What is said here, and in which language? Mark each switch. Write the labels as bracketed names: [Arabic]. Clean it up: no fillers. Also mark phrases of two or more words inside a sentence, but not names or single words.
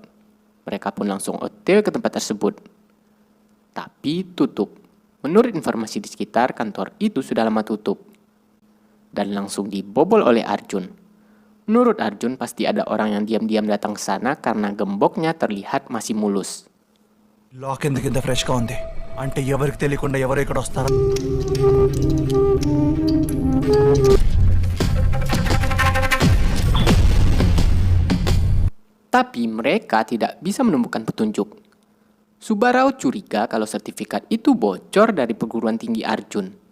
[Indonesian] Mereka pun langsung OTW ke tempat tersebut. Tapi tutup. Menurut informasi di sekitar, kantor itu sudah lama tutup. Dan langsung dibobol oleh Arjun. Menurut Arjun, pasti ada orang yang diam-diam datang ke sana karena gemboknya terlihat masih mulus. [Telugu] లాక్ ఎందుకు ఇంత ఫ్రెష్గా ఉంది అంటే ఎవరికి తెలియకుండా ఎవరు ఇక్కడ వస్తారా [Indonesian] Tapi mereka tidak bisa menemukan petunjuk. Subarao curiga kalau sertifikat itu bocor dari perguruan tinggi Arjun.